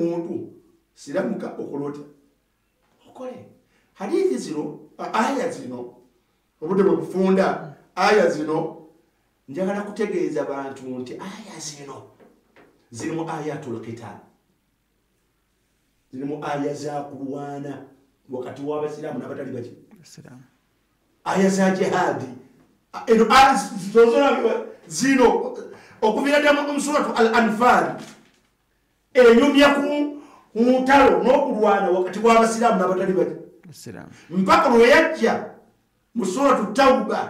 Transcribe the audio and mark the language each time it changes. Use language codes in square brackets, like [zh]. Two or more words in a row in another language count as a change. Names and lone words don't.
[lg] muntu siramuka okola otya okole hadithi zino aya zino obudde bwe bufunda aya zino njagala kutegeeza bantu nti aya zino zirimu [ar] آيات القتال [lg] zirimu aya za kulwana wakati w'abasiraamu n'abatali baki aya za jihadi eno zino okuvira ddala mu suratu al-anfal enyumya ku mutalo n'okulwana wakati w'abasiraamu n'abatali baki mpaka lwe yajja mu suratu tauba